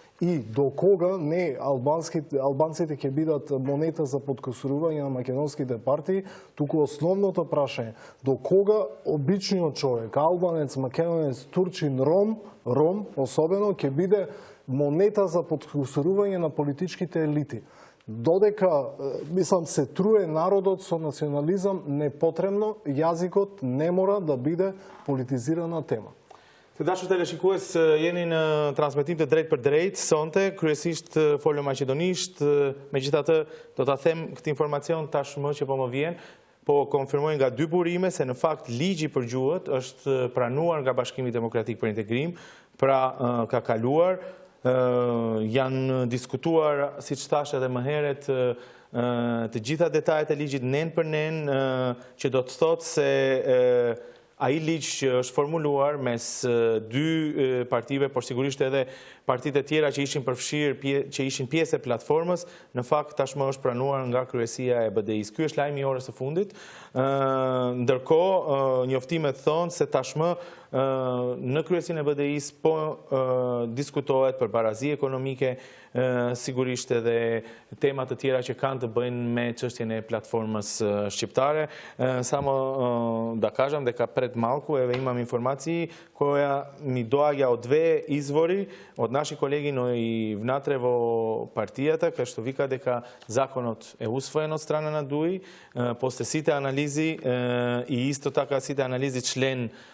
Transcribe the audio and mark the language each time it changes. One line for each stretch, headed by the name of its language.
Macedonian: И до кога не албанците ќе бидат монета за подкосурување на македонските партии, туку основното прашање, до кога обичниот човек, албанец, македонец, турчин, ром особено, ќе биде монета за подкосурување на политичките елити. Додека, мислам, се труе народот со национализам непотребно, јазикот не мора да биде политизирана тема.
Albanian: Të dashur teleshikues, jeni në transmetimit drejt për drejt sonte, kryesisht folëm maqedonisht, megjithatë do ta them këtë informacion tashmë që po më vjen, po konfirmoj nga dy burime se në fakt ligji për gjuhët është pranuar nga Bashkimi Demokratik për Integrim, pra ka kaluar, janë diskutuar, siç thash edhe më herët, të gjitha detajet e ligjit nen për nen, që do të thotë se ai ligj që është formuluar mes dy partive, por sigurisht edhe partitë e tjera që ishin përfshirë, që ishin pjesë e platformës, në fakt tashmë është pranuar nga kryesia e BDI-s. Ky është lajmi i orës së fundit. Ndërkohë, njoftimet thonë se tashmë në kryesinë e BDI-s po diskutohet për barazi ekonomike, sigurisht edhe temat të tjera që kanë të bëjnë me çështjen e platformës shqiptare.
Macedonian: Samo da kažem дека пред малку имам информации која ми доаѓа од две извори, од наши колеги, но и внатре во партијата, кај што вика дека законот е усвоен од страна на ДУИ, после сите анализи и исто така сите анализи член